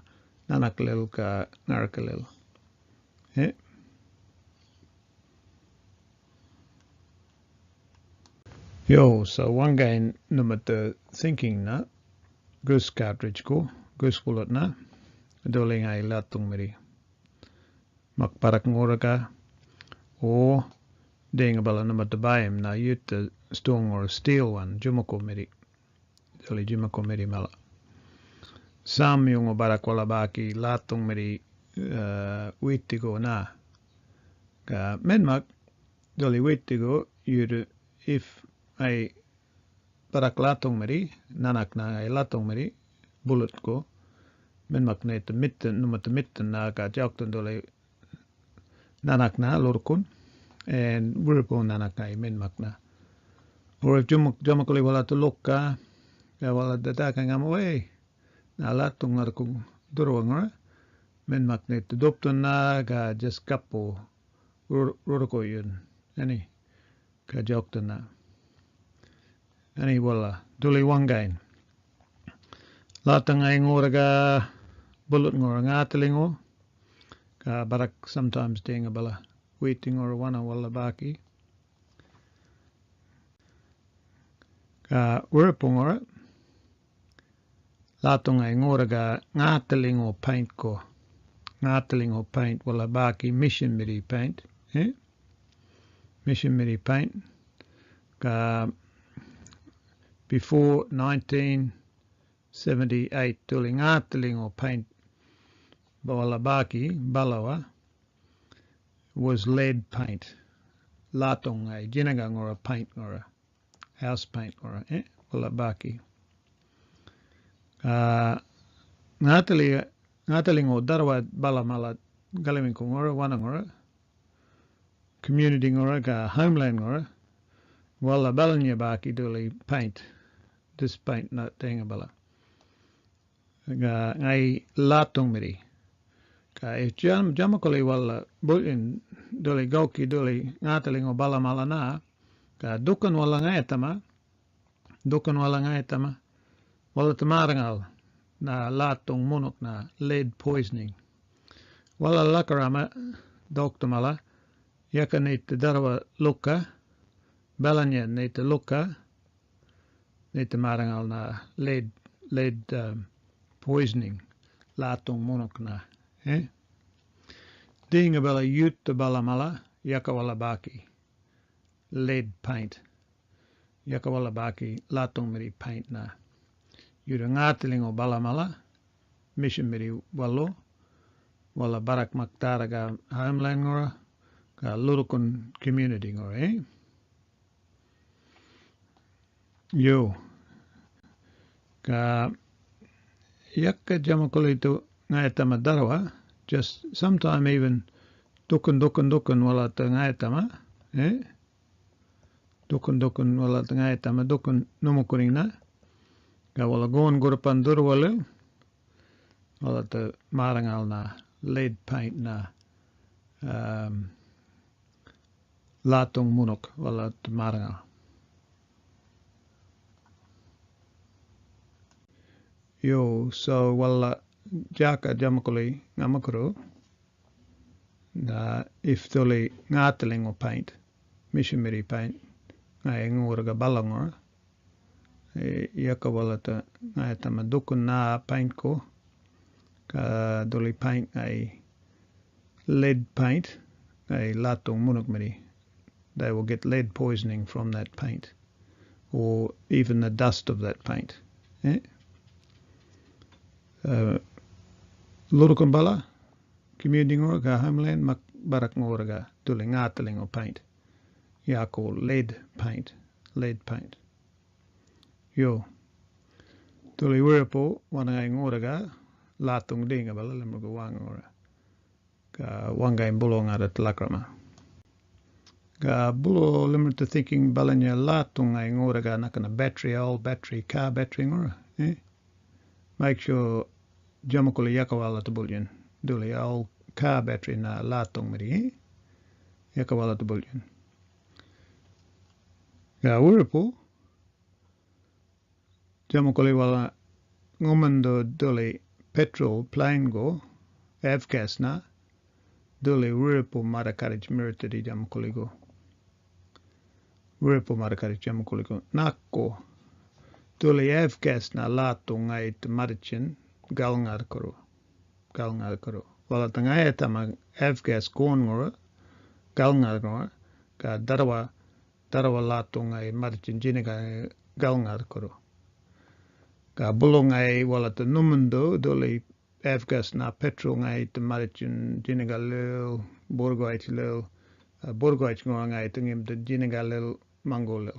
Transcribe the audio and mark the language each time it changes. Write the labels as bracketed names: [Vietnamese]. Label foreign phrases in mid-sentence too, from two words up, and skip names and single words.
[Burarra] Nanak lel ka ngaraka lel. Yo, so Wanga in numata thinking na [English] goose cartridge [Burarra] ko, [English] goose bullet [Burarra] na doling ay latung meri. Makparak ngoraka o ding bala numata bayam na yut [English] stone or steel one, [Burarra] jumako meri. Doli jumako meri mala. Sam yung barak wala baki latung meri witigo na ka menmak doli witigo yur if ay barak latung meri nanak na ay latung meri bullet ko menmak na ito mitten numata mitten na ka jakton doli nanak na lorkun and wuripo nanak na ay menmak na or if jumakuli wala tulok ka wala dataka nga mo na latung ngarku durwangara men magnet dopton na ga just kapo rurko yun ani ka jokton na ani wala duli wangain latang ay ngora ga bullet ngora ngatelingo ka barak sometimes ding bala waiting or Wanha wala baki ka urpongora latung ay ngora ga ngateling o paint ko. Ngateling o paint wala baki mission miri paint. Mission miri paint. Ka before 1978 tuli ngateling o paint wala baki balawa [English] was lead paint. [Burarra] Latung ay jinaga ngora paint ngora. [English] House paint [Burarra] ngora. Wala baki. Ngateling o darwa bala mala galiming ko ngora Wanha ngora community ngora ka homeland ngora wala balanya baki duli paint [English] this paint [Burarra] na tenga bala ngai latung miri ka if jamakoli wala bulin duli goki duli ngateling o bala mala na ka dukan wala ngaitama wala tamarangal na latung munok na [English] lead poisoning. [Burarra] Wala lakarama doktamala yaka nita darwa luka balanya nita luka nita marangal na [English] lead poisoning [Burarra] latung munok na. Dinga bala yutta bala mala yaka wala baki [English] lead paint. [Burarra] Yaka wala baki latung miri paint na. Yura ngateling o bala mala mission miri walo wala barak maktara ga homeland ngora ka lurukun community ngora yo ka yakka jamakoli to ngaitama darwa [English] just sometime even [Burarra] dukun wala to ngaitama dukun wala tengah tama dukun numukuring na ka wala gon gurupan durwalil wala te marangal na [English] lead paint [Burarra] na latung munuk wala te marangal. Yo, so wala jaka jamakuli ngamakuru na if tuli ngatelingo paint, mishimiri paint, ngai nguraga balangor, yaka wala te ngai tama dukun na paint ko, ka tuli paint ngai [English] lead paint, [Burarra] ngai latung munuk miri. [English] They will get lead poisoning from that paint, or even the dust of that paint. Eh? [Burarra] Lurukun bala, community nguraga homeland mak barak nguraga tuli ngatelingo paint. [English] Yeah, called lead paint. [Burarra] Yo, tuli wiripo wana nguraga latung dinga bala lemruga wanga ka wanga imbulo ngada telakrama. Ka bulo [English] limit to thinking [Burarra] balanya latung nguraga nakana [English] old battery, car battery [Burarra] ngura. Eh? [English] Make sure [Burarra] jamakuli yakawala tabulyan. Duli [English] old car battery [Burarra] na latung miri. Yakawala tabulyan. Ka wiripo jamakuli wala ngumando duli [English] petrol plane [Burarra] go avgas na duli wiripo marakarij miritadi jamakuli go. Wiripo marakarij jamakuli go. Nakko duli avgas na latung ay Dhamarrandji galngar karo. Wala tangaya tama avgas ngora galngar ngora ka darawa latung ay Dhamarrandji jiniga galngar karo. Ka bulong ay wala te numundo doli avgas na petrol ay Dhamarrandji jiniga lil borgoit ngora ay tengim te jiniga lil mango lil.